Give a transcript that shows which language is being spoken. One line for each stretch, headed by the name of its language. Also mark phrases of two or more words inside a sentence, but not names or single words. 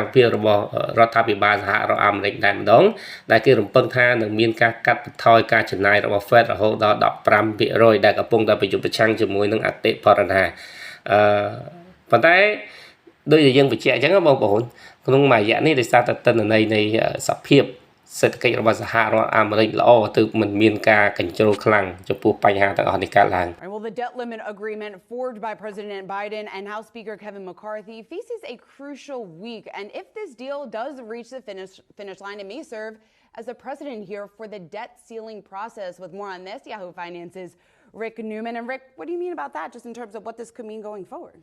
Khmer: ភាពរបស់រដ្ឋាភិបាលសហរដ្ឋអាមេរិកតែម្ដងដែលគេរំពឹងថានឹងមានការកាត់បន្ថយការចំណាយរបស់ Fed រហូតដល់ 15% ដែលកំពុងតែប្រយុទ្ធប្រឆាំងជាមួយនឹងអតិផរណាប៉ុន្តែដូចដែលយើងបញ្ជាក់អញ្ចឹងបងប្អូនក្នុងមួយរយៈនេះដោយសារតែទិន្នន័យនៃសភាពសេដ្ឋកិច្ចរបស់សហរដ្ឋអាមេរិកល្អទើបមិនមានការកញ្ជ្រោលខ្លាំងចំពោះបញ្ហាទាំងអស់នេះកើតឡើង
English: Well, the debt limit agreement forged by President Biden and House Speaker Kevin McCarthy faces a crucial week, and if this deal does reach the finish line, it may serve as a precedent here for the debt ceiling process. With more on this, Yahoo Finance's Rick Newman. And Rick, what do you mean about that, just in terms of what this could mean going forward?